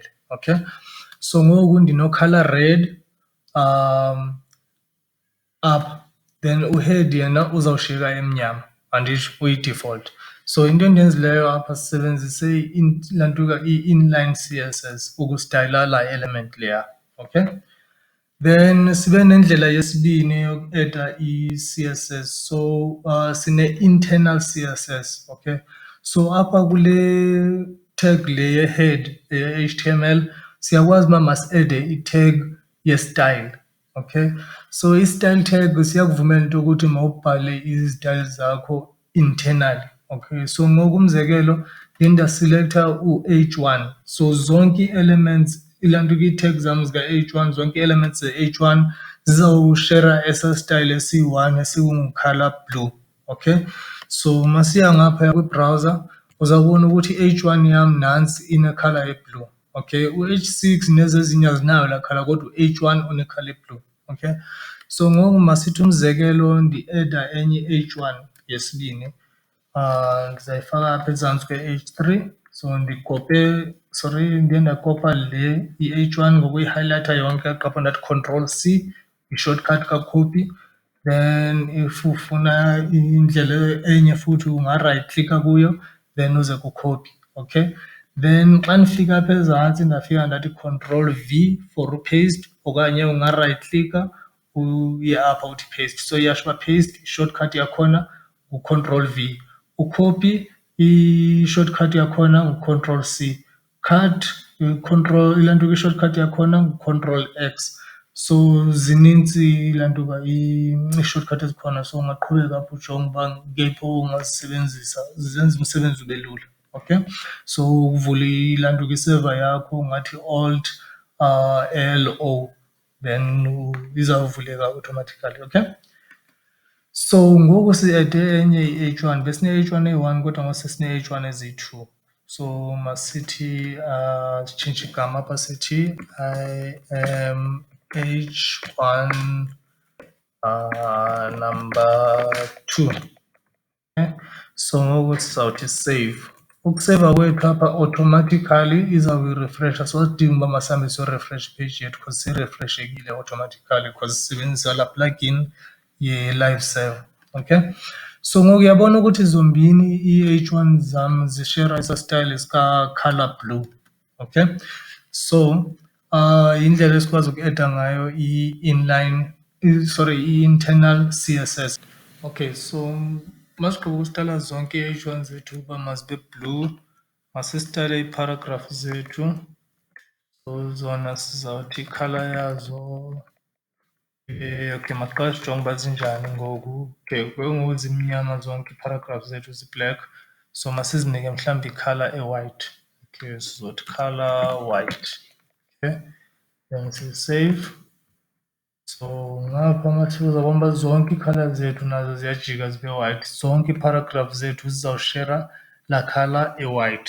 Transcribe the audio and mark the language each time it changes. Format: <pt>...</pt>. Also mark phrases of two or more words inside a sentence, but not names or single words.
<xh>Okay, so ngoku ndino-</xh> <en>color red</en> <xh>apha, then uhead yena uzawushiyeka emnyama, anditsho uyi-default. So into endiyenzileyo apha sisebenzise lanto i-</xh> <en>inline CSS</en> <xh>ukustayila la element leya. Okay, then sibe nendlela yesibini yoku-eda i-CSS. So sine-</xh> <en>internal CSS.</en> <xh>Okay, so apha kule tag le ye-head ye-HTML siyakwazi uba masi-ede i-tag ye-style. Okay, so i-style tag siyakuvumela into ukuthi mawubhale izitayile zakho internally. Okay, so ngoku umzekelo ndiye ndaselecta u-H1, so zonke ii-elements ilanto ii-tags zam zika-H1, zonke ii-elements ze-H1 zizawushera esa style esi-1 esingu-</xh> <en>color blue.</en> <xh>Okay, so masiya ngapha kwi-browser uzawubona ukuthi i-H1 yam nantsi ine-color ye-blue. Okay, u-H6 nezezinye azinayo laa color, kodwa u-H1 une-</xh> <en>color blue.</en> <xh>Okay, so ngoku masithi umzekelo ndi-eda enye i-H1 yesibini, ndizayifaka apha ezantsi kwe-H3. So ndiye ndakopa le i-H1 ngokuyi-highlighter yonke apha ndathi Control-C, i-shortcut ka-copy. Then if ufuna indlela enye futhi unga-</xh> <en>right clicka</en> <xh>kuyo, then uze ku-copy. Okay, then xa ndifika apha ezantsi ndafika ndathi Control-V for upaste, okanye unga-</xh> <en>right clicka</en> <xh>uye apha uthi paste. So iyasho uba paste, i-shortcut yakhona ngu-Control-V. Ucopy, i-shortcut yakhona ngu-Control-C. Cut, ilanto i-shortcut yakhona ngu-Control-X. So zininzi ilanto uba ii-shortcut ezikhona, so ungaqhubeka apho ujonge uba ngeyiphi ongazisebenzisa zenza umsebenzi ube lula. Okay, so uvula ilanto kwi-server yakho ungathi Alt L-O, then izawuvuleka automatically. Okay, so ngoku si-ede enye i-H1, besine-H1 eyi-1 kodwa ngoku sesine-H1 ezi-2. So masithi sitshintshe igama apha sithi</xh> <en>I am H1 number 2.</en> <xh>Okay, so ngoku sizawuthi save. Ukuseva kwethu apha automatically izawuyirefresha, so sidinga uba masihambe siyorefresha ipage yethu because sirefreshekile automatically because sisebenzisa laa plugin ye-</xh> <en>live server.</en> <xh>Okay, so ngoku uyabona ukuthi zombini i-H1 zam zishera esa style esika-</xh> <en>color blue.</en> <xh>Okay, so yindlela esikwazi uku-eda ngayo i-inline, i-</xh> <en>internal CSS.</en> <xh>Okay, so masigqiba ukusitayila zonke ii-H1 zethu uba mazibe blue, masisitayile ii-paragraph zethu. So zona sizawuthi i-color yazo okay, masiqale sijonge uba zinjani ngoku. Okay, ngoku zimnyama zonke ii-paragraph zethu zi-black, so masizinike mhlawumbi i-color e-white. Okay, sizothi</xh> <en>color white.</en> <xh>Okay, then si-save. So ngapha mathi uzawubona uba zonke ii-color zethu nazo ziyajika zibe white, zonke ii-paragraph zethu zizawushera laa color e-white.</xh>